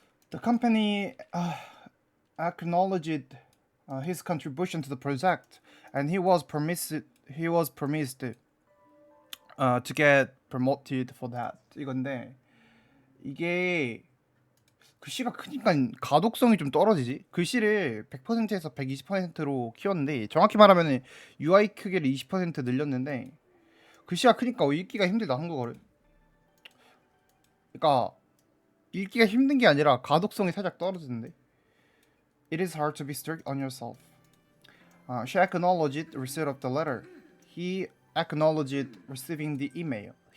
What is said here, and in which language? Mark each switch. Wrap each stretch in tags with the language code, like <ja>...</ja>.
<en>The company acknowledged his contribution to the project, and he was promised to get promoted for that.</en> <ko>이건데 이게 글씨가 크니까 가독성이 좀 떨어지지. 글씨를 100%에서 120%로 키웠는데 정확히 말하면 UI 크기를 20% 늘렸는데 글씨가 크니까 읽기가 힘들다 한국어를. 그러니까 읽기가 힘든 게 아니라 가독성이 살짝 떨어지는데.</ko> <en>It is hard to be strict on yourself. She acknowledged receipt of the letter. He acknowledged receiving the email.</en>